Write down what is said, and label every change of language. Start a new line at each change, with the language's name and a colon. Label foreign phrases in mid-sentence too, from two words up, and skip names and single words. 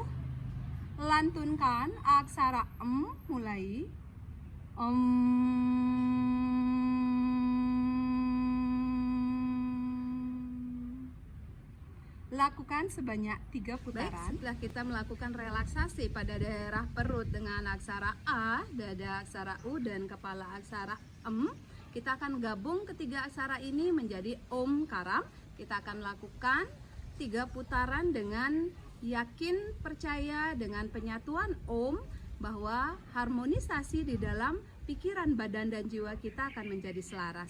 Indonesian: Lantunkan aksara M, mulai. Lakukan sebanyak 3 putaran. Setelah kita melakukan relaksasi pada daerah perut dengan aksara A, dada aksara U, dan kepala aksara M, kita akan gabung ketiga aksara ini menjadi Om Karam. Kita akan lakukan 3 putaran dengan yakin, percaya dengan penyatuan Om, bahwa harmonisasi di dalam pikiran, badan, dan jiwa kita akan menjadi selaras.